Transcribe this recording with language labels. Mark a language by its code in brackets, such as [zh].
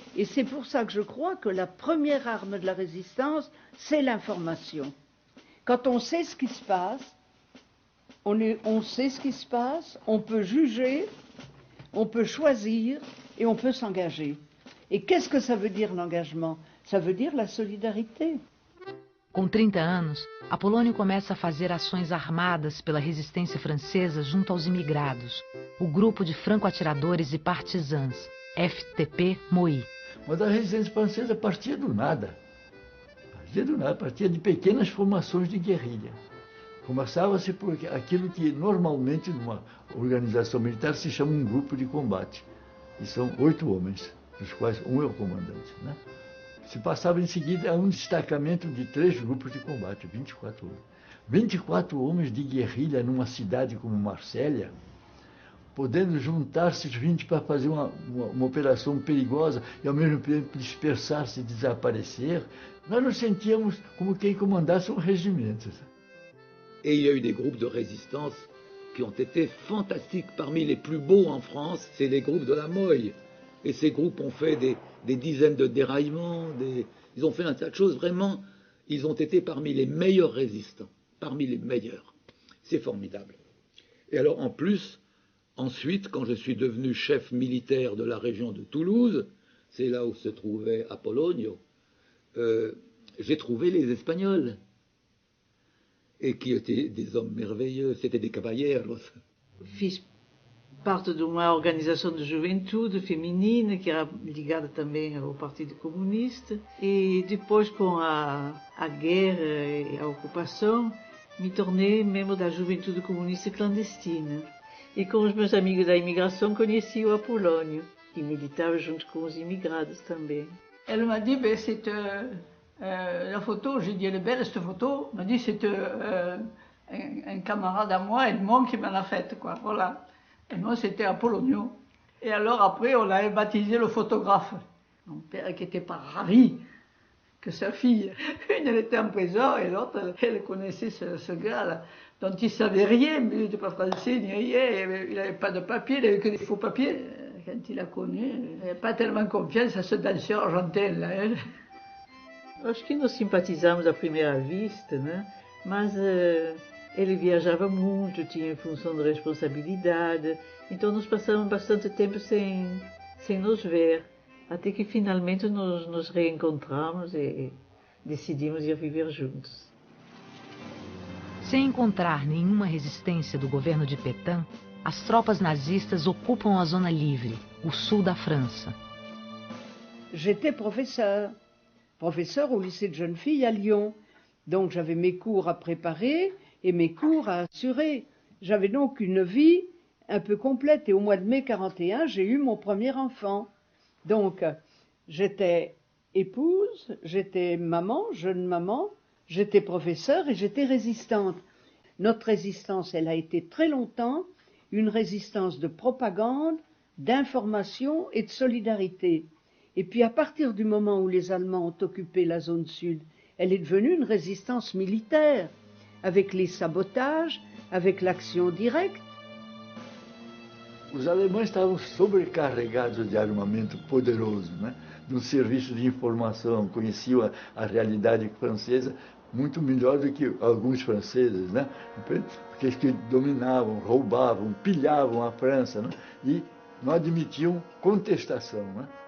[fr] Et c'est pour ça que je crois que la première arme de la résistance, c'est l'information. Quand on sait ce qui se passe, on sait ce qui se passe, on peut juger, on peut choisir et on peut s'engager. E qu'est-ce que ça veut dire l'engagement? Ça veut dire la solidarité. [pt] Com 30 anos, Apolônio começa a fazer ações armadas pela resistência francesa junto aos imigrados, o grupo de franco-atiradores e partisans, FTP MOI. Mas a resistência francesa partia do nada. Partia de pequenas formações de guerrilha. Começava-se por aquilo que normalmente numa organização militar se chama um grupo de combate. E são 8 homens, dos quais um é o comandante, né? Se passava em seguida a um destacamento de 3 grupos de combate, 24 homens. 24 homens de guerrilha numa cidade como Marsella, podendo juntar-se 20 para fazer uma operação perigosa e ao mesmo tempo dispersar-se e desaparecer, nós nos sentíamos como quem comandasse um regimento. [fr] Et il y a eu des groupes de résistance qui ont été fantastiques. Parmi les plus beaux en France, c'est les groupes de la Moille. Et ces groupes ont fait des dizaines de déraillements, ils ont fait un tas de choses. Vraiment, ils ont été parmi les meilleurs résistants, parmi les meilleurs. C'est formidable. Et alors, en plus, ensuite, quand je suis devenu chef militaire de la région de Toulouse, c'est là où se trouvait Apolonio, j'ai trouvé les Espagnols. Et qui étaient des hommes merveilleux, c'était des caballeros. [pt] Fiz parte de uma organização de juventude feminina que era ligada também ao Partido Comunista, e depois, com a guerra e a ocupação, me tornei membro da Juventude Comunista Clandestina. E com os meus amigos da imigração conheci o Apolônio, que militava junto com os imigrados também. [fr] Elle m'a dit, ben, c'est la photo, j'ai dit, elle est belle cette photo. Elle m'a dit, c'est un camarade à moi, Edmond, qui m'en a faite, quoi, voilà. Et moi, c'était Apolonio. Et alors, après, on l'avait baptisé le photographe. Mon père, qui était pas ravi que sa fille, une, elle était en prison, et l'autre, elle connaissait ce gars-là, dont il savait rien, mais il n'était pas français, ni rien, il n'avait pas de papier, il n'avait que des faux papiers. Quand il l'a connu, il n'avait pas tellement confiance à ce danseur argentin, là, hein. [pt] Acho que nos simpatizamos à primeira vista, né? Mas ele viajava muito, tinha função de responsabilidade, então nós passamos bastante tempo sem nos ver, até que finalmente nos reencontramos e decidimos ir viver juntos. Sem encontrar nenhuma resistência do governo de Pétain, as tropas nazistas ocupam a zona livre, o sul da França. [fr] J'étais professeur au lycée de jeunes filles à Lyon. Donc j'avais mes cours à préparer et mes cours à assurer. J'avais donc une vie un peu complète. Et au mois de mai 1941, j'ai eu mon premier enfant. Donc j'étais épouse, j'étais maman, jeune maman, j'étais professeure et j'étais résistante. Notre résistance, elle a été très longtemps une résistance de propagande, d'information et de solidarité. Et puis à partir du moment où les Allemands ont occupé la zone sud, elle est devenue une résistance militaire, avec les sabotages, avec l'action directe. [pt] Os alemães estavam sobrecarregados de armamento poderoso, né? No serviço de informação, conheciam a realidade francesa muito melhor do que alguns franceses, né? Porque eles que dominavam, roubavam, pilhavam a França, né? E não admitiam contestação, né?